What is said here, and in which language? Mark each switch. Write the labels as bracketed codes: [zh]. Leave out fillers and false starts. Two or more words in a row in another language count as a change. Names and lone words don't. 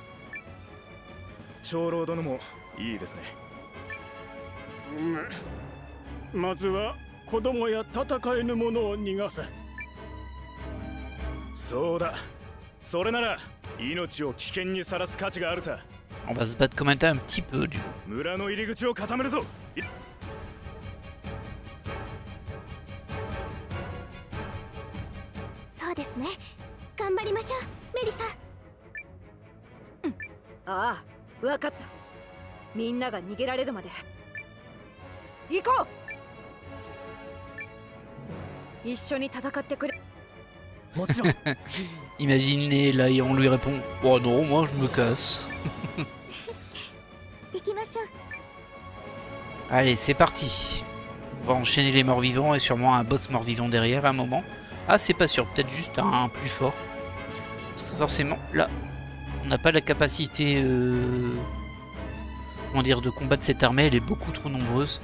[ja] 長老殿もいいですね。まずは子供や戦えぬ者を逃がせ。そうだ、それなら命を危険にさらす価値があるさ。 [fr] On va se battre comme un petit peu du coup. [ja] 村の入り口を固めるぞ。そうですね。頑張りましょう、メリサ。ああ、分かった。みんなが逃げられるまで行こう。一緒に戦ってくれ。 [fr] Imaginez, là, et on lui répond « Oh non, moi je me casse. » Allez, c'est parti. On va enchaîner les morts-vivants et sûrement un boss mort-vivant derrière à un moment. Ah, c'est pas sûr, peut-être juste un plus fort. Parce que forcément, là, on n'a pas la capacité comment dire, de combattre cette armée, elle est beaucoup trop nombreuse.